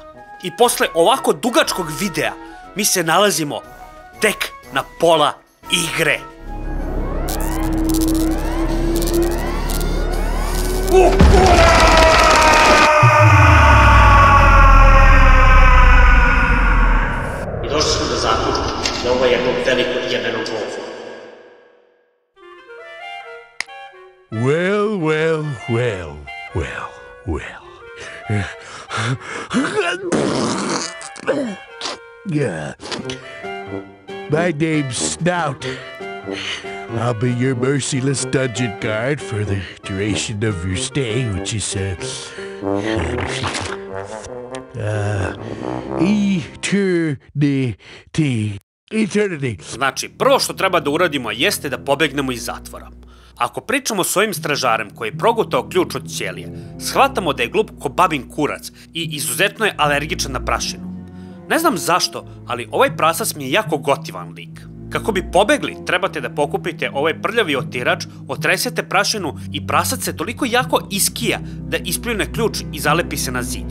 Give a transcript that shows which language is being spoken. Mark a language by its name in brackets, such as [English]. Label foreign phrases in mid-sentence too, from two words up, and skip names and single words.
[Serbian] I posle ovako dugačkog videa mi se nalazimo tek na pola igre. I došli smo do zaključka da ovo je jedno veliko jebeno dvovo. [English] Well, well, well, well, well. My name's Snout. I'll be your merciless dungeon guard for the duration of your stay, which is Eternity. [Serbian] Znači, prvo što treba da uradimo jeste da pobegnemo iz zatvora. Ako pričamo s ovim stražarem koji je progutao ključ od ćelije, shvatamo da je glup ko babin kurac i izuzetno je alergičan na prašinu. Ne znam zašto, ali ovaj prasac mi je jako gotivan lik. Kako bi pobegli, trebate da pokupite ovaj prljavi otirač, otresete prašinu i prasac se toliko jako iskija da ispljune ključ i zalepi se na zid.